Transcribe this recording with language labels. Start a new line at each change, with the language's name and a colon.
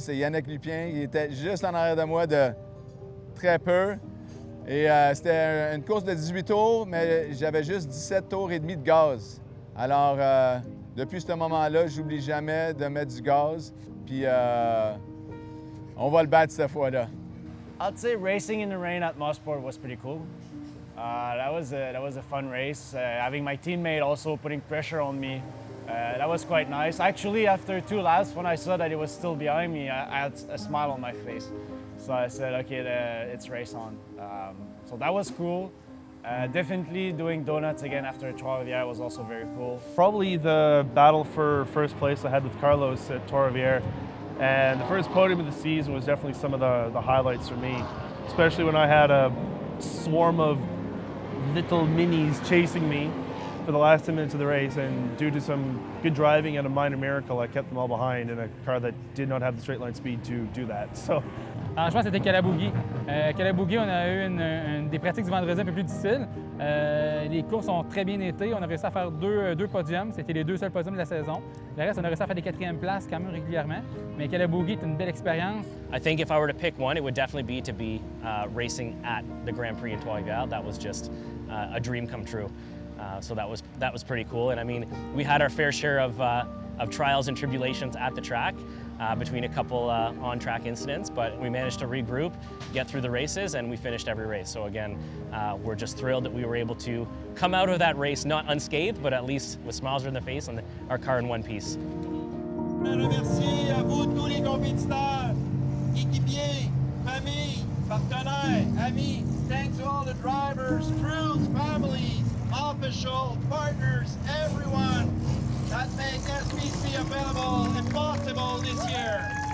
French: C'est Yannick Lupien qui était juste en arrière de moi de très peu. Et c'était une course de 18 tours, mais j'avais juste 17 tours et demi de gaz. Alors, depuis ce moment-là, j'oublie jamais de mettre du gaz. Puis, on va le battre cette fois-là.
English: I'd say racing in the rain at Mosport was pretty cool. That was a fun race. Having my teammate also putting pressure on me, that was quite nice. Actually, after 2 laps, when I saw that he was still behind me, I had a smile on my face. So I said, okay, it's race on. So that was cool. Definitely doing donuts again after Trois-Rivières was also very cool. Probably the battle for first place I had with Carlos at Trois-Rivières. And the first podium of the season was definitely some of the highlights for me, especially when I had a swarm of little minis chasing me for the last 10 minutes of the race, and due to some good driving and a minor miracle, I kept them all behind in a car that did not have the straight line speed to do that. So
French: Alors, je pense que c'était Calaboogie. Calaboogie, on a eu des pratiques du vendredi un peu plus difficiles. Les courses ont très bien été. On a réussi à faire deux podiums. C'était les 2 seuls podiums de la saison. Le reste, on a réussi à faire des 4e places quand même régulièrement. Mais Calaboogie est une belle expérience.
English: I think if I were to pick one, it would definitely be to be racing at the Grand Prix in Trois-Rivières. That was just a dream come true. So that was pretty cool. And I mean, we had our fair share of trials and tribulations at the track between a couple on-track incidents, but we managed to regroup, get through the races, and we finished every race. So again, we're just thrilled that we were able to come out of that race not unscathed, but at least with smiles on the face and our car in one piece.
French: Merci à vous tous les compétiteurs, équipiers, familles, partenaires, amis.
English: Thanks to all the drivers, crews, families, officials, partners, everyone that make SBC available and possible this year.